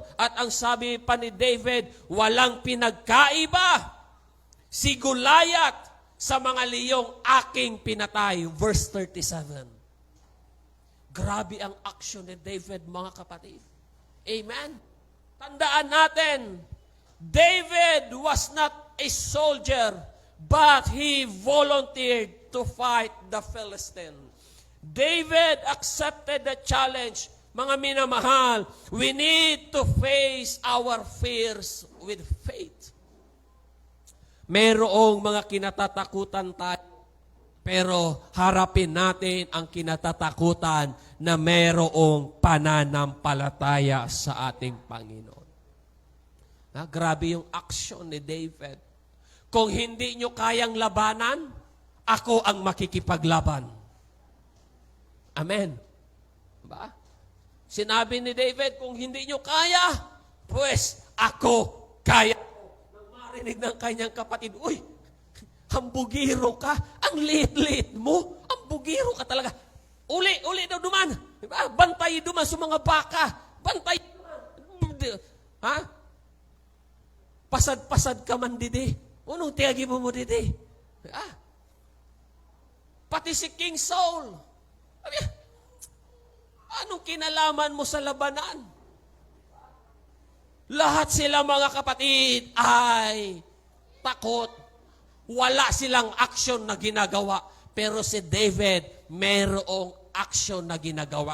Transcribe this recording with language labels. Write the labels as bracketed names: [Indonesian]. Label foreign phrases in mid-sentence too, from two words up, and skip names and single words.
[Filipino] At ang sabi pa ni David, walang pinagkaiba si Goliath sa mga liyong aking pinatay. [English] Verse 37. [Filipino] Grabe ang action ni David, mga kapatid. [English] Amen? [Filipino] Tandaan natin, [English] David was not a soldier, but he volunteered to fight the Philistine. David accepted the challenge. [Filipino] Mga minamahal, [English] we need to face our fears with faith. [Filipino] Merong mga kinatatakutan tayo, pero harapin natin ang kinatatakutan na merong pananampalataya sa ating Panginoon. Grabe yung action ni David. Kung hindi nyo kayang labanan, ako ang makikipaglaban. Amen. Ba? Sinabi ni David, kung hindi nyo kaya, pues ako kaya. Nang marinig ng kanyang kapatid, uy, hambugiro ka, ang liit-liit mo, hambugiro ka talaga. [Bikol] Uli daw duman. Diba? Bantay duman sa mga baka. Bantay duman. Ha? Pasad-pasad ka man didi. Unong tiyagi mo didi? Ha? Pati si King Saul. [Filipino] Anong kinalaman mo sa labanan? Lahat sila mga kapatid ay takot. Wala silang action na ginagawa. Pero si David, mayroong action na ginagawa.